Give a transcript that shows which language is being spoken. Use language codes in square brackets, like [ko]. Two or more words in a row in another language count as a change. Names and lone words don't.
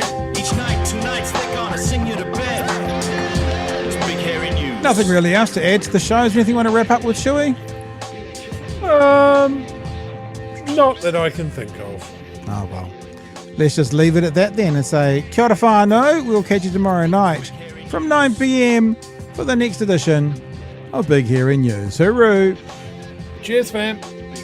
[en] Each night, 2 nights, they're gonna sing you to bed. It's big hairy news. Nothing really else to add to the show. Is there anything you want to wrap up with, Chewy? Not that I can think of. Oh, well. Let's just leave it at that then and say, [mi] kia ora whānau. [en] We'll catch you tomorrow night from 9 p.m. for the next edition of Big Hairy News. Hooroo! Cheers, fam.